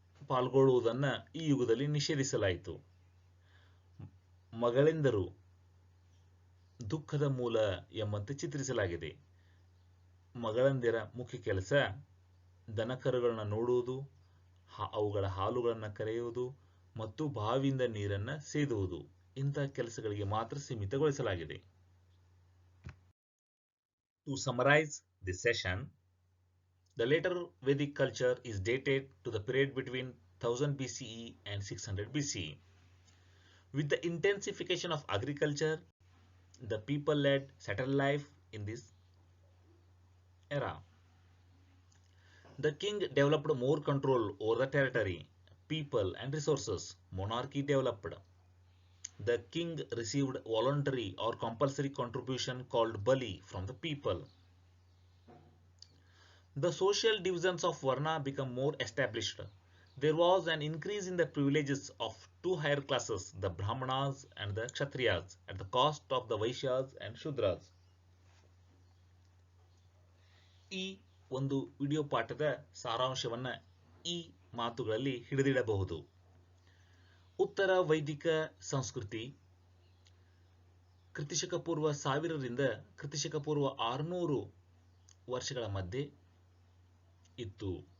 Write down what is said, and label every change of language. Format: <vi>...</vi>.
<kn>ಪಾಲ್ಗೊಳ್ಳುವುದನ್ನು ಈ ಯುಗದಲ್ಲಿ ನಿಷೇಧಿಸಲಾಯಿತು. ಮಗಳೆಂದರು ದುಃಖದ ಮೂಲ ಎಂಬಂತೆ ಚಿತ್ರಿಸಲಾಗಿದೆ. ಮಗಳಂದಿರ ಮುಖ್ಯ ಕೆಲಸ ದನಕರುಗಳನ್ನ ನೋಡುವುದು, ಅವುಗಳ ಹಾಲುಗಳನ್ನು ಕರೆಯುವುದು ಮತ್ತು ಬಾವಿಯಿಂದ ನೀರನ್ನು ಸೇದುವುದು ಇಂತಹ ಕೆಲಸಗಳಿಗೆ ಮಾತ್ರ ಸೀಮಿತಗೊಳಿಸಲಾಗಿದೆ.</kn> <en>To summarize this session, the later Vedic culture is dated to the period between 1000 BCE and 600 BCE. With the intensification of agriculture, the people led settled life in this era. The king developed more control over the territory, people and resources. Monarchy developed. The king received voluntary or compulsory contribution called bali from the people. The social divisions of Varna become more established. There was an increase in the privileges of two higher classes, the Brahmanas and the Kshatriyas, at the cost of the Vaishyas and Shudras.</en> <kn>ಈ ಒಂದು video ಪಾಠದ ಸಾರಾಂಶವನ್ನು ಈ ಮಾತುಗಳಲ್ಲಿ ಹಿಡಿದಿಡಬಹುದು. ಉತ್ತರ ವೈದಿಕ ಸಂಸ್ಕೃತಿ ಕ್ರಿಸ್ತಶಕ ಪೂರ್ವ 1000ರಿಂದ ಕ್ರಿಸ್ತಶಕ ಪೂರ್ವ 600 ವರ್ಷಗಳ ಮಧ್ಯೆ ಇತ್ತು.</kn>